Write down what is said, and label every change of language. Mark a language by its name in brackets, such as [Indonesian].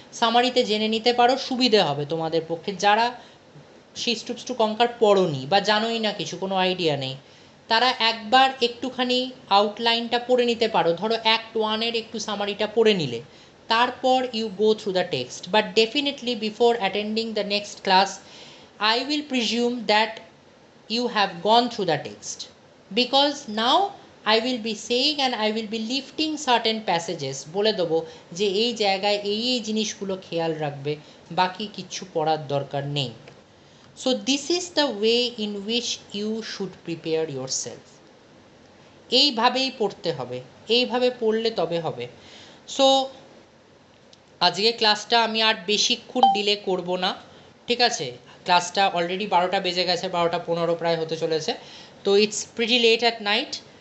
[Bangla] সামারিতে জেনে নিতে পারো, সুবিধে হবে তোমাদের পক্ষে। যারা শিস্টুপস টু কঙ্কার পড়োনি বা জানোই না কিছু, কোনো আইডিয়া নেই, তারা একবার একটুখানি আউটলাইনটা পড়ে নিতে পারো। ধরো অ্যাক্ট ওয়ানের একটু সামারিটা পড়ে নিলে, তারপর [English] You go through the text. But definitely before attending the next class I will presume that you have gone through the text, because now I will be saying and I will be lifting certain passages, [Bangla] বলে দেবো যে এই জায়গায় এই এই জিনিসগুলো খেয়াল রাখবে, বাকি কিচ্ছু পড়ার দরকার নেই। [English] So this is the way in which you should prepare yourself. [Bangla] এইভাবেই পড়তে হবে, এইভাবে পড়লে তবে হবে। সো আজকে ক্লাসটা আমি আর বেশিক্ষণ ডিলে করব না, ঠিক আছে? ক্লাসটা অলরেডি 12টা বেজে গেছে, 12:15 প্রায় হতে চলেছে, তো [English] It's pretty late at night.